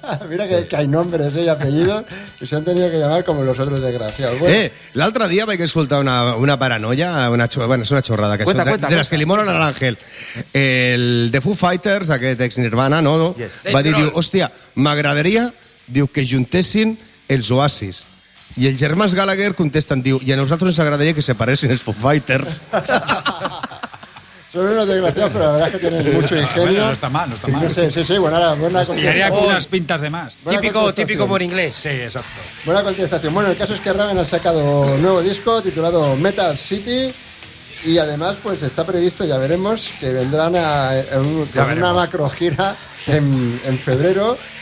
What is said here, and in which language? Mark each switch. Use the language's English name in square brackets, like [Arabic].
[Spanish] Mira que hay nombres y apellidos y se han tenido que llamar como los otros desgraciados. Bueno. El otro día me he escuchado una paranoia, es una chorrada. Que cuenta, de las que limonan al ángel. El de Foo Fighters, aquel ex Nirvana, ¿no? [English] Yes. [Catalan] Va dir, hostia, m'agradaria, diu, que juntessin els Oasis. I els germans Gallagher contesten, diu, i a nosaltres ens agradaria que separessin els Foo Fighters. Són unes desgraciades, però la veritat és que tenen [Spanish] mucho ingenio. [Catalan] No està mal, no està mal. [Spanish] No sé, sí, buena Estiraria con unas pintas de más. Típico por inglés. Sí, exacto. Buena contestación. Bueno, el caso es que Raven ha sacado un nuevo disco titulado Metal City y además pues está previsto, ya veremos, que vendrán a una macro gira en febrero.